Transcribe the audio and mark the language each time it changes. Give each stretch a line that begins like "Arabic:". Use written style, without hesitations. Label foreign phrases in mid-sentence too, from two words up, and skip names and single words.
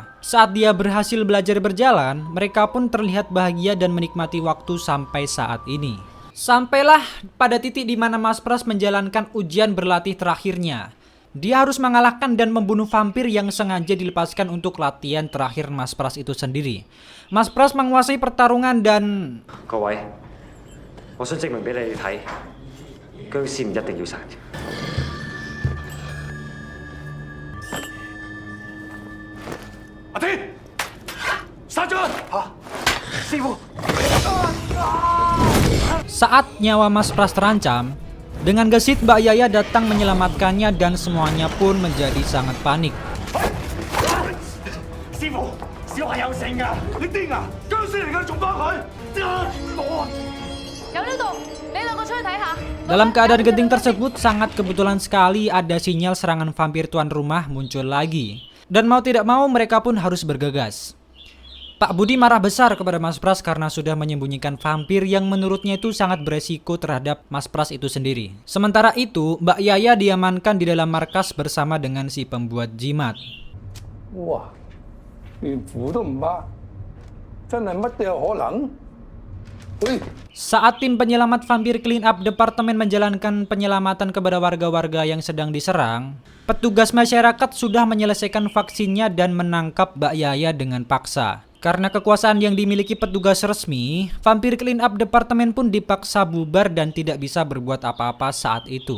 Indonesian: Saat dia berhasil belajar berjalan, mereka pun terlihat bahagia dan menikmati waktu sampai saat ini. Sampailah pada titik di mana Mas Pras menjalankan ujian berlatih terakhirnya. Dia harus mengalahkan dan membunuh vampir yang sengaja dilepaskan untuk latihan terakhir Mas Pras itu sendiri. Mas Pras menguasai pertarungan dan...
Cantonese: 各位，我想證明俾你哋睇，僵屍唔一定要殺嘅。阿天，殺咗佢！嚇，師傅！
Indonesian: Saat nyawa Mas Pras terancam, dengan gesit Mbak Yaya datang menyelamatkannya dan semuanya pun menjadi sangat panik.
Cantonese: 師傅，小孩有性㗎，你癲啊？僵屍嚟㗎，仲幫佢？有呢度，你兩個出去睇下。
Indonesian: Dalam keadaan genting tersebut, sangat kebetulan sekali ada sinyal serangan vampir tuan rumah muncul lagi. Dan mau tidak mau mereka pun harus bergegas. Pak Budi marah besar kepada Mas Pras karena sudah menyembunyikan vampir yang menurutnya itu sangat beresiko terhadap Mas Pras itu sendiri. Sementara itu, Mbak Yaya diamankan di dalam markas bersama dengan si pembuat jimat.
Cantonese: 哇，連符都唔怕，真係乜都有可能。喂！
Indonesian: Saat tim penyelamat vampir clean up departemen menjalankan penyelamatan kepada warga-warga yang sedang diserang, petugas masyarakat sudah menyelesaikan vaksinnya dan menangkap Mbak Yaya dengan paksa. Karena kekuasaan yang dimiliki petugas resmi, vampir clean up departemen pun dipaksa bubar dan tidak bisa berbuat apa-apa saat itu.